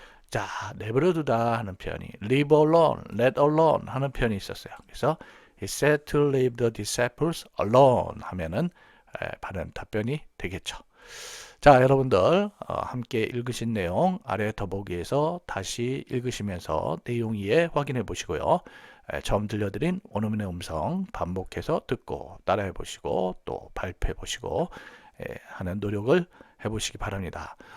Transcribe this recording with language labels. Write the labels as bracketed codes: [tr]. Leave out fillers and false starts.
[ko] 자, 내버려두다 하는 표현이 leave alone, let alone 하는 표현이 있었어요. 그래서 [en] he said to leave the disciples alone [ko] 하면은 바른 답변이 되겠죠. 자, 여러분들 함께 읽으신 내용 아래 더보기에서 다시 읽으시면서 내용 이해 확인해 보시고요. 처음 들려드린 원어민의 음성 반복해서 듣고 따라해 보시고 또 발표해 보시고 하는 노력을 해보시기 바랍니다.